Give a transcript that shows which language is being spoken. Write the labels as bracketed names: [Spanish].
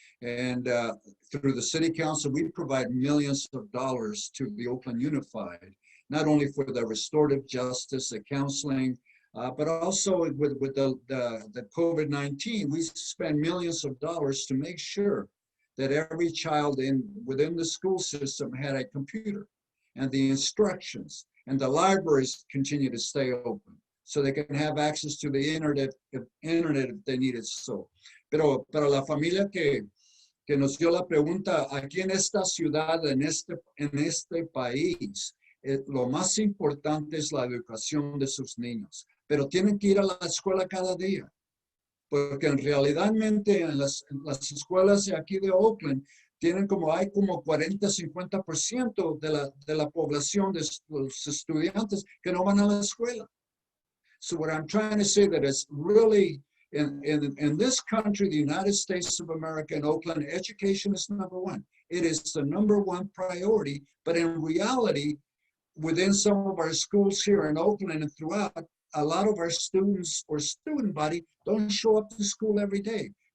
[English] And through the City Council, we provide millions of dollars to the Oakland Unified, not only for the restorative justice, the counseling, but also with the COVID-19, we spend millions of dollars to make sure that every child within the school system had a computer, and the instructions and the libraries continue to stay open so they can have access to the internet if they need it so. [Spanish] Pero para la familia que nos dio la pregunta, aquí en esta ciudad, en este país, lo más importante es la educación de sus niños, pero tienen que ir a la escuela cada día, porque en realidadmente en las escuelas de aquí de Oakland hay como 40-50% de la población de los estudiantes que no van a la escuela. [English] So what I'm trying to say that it's really, in this country, the United States of America and Oakland, education is number one. It is the number one priority, but in reality, within some of our schools here in Oakland and throughout, a lot of our students or student body don't show up to school every day.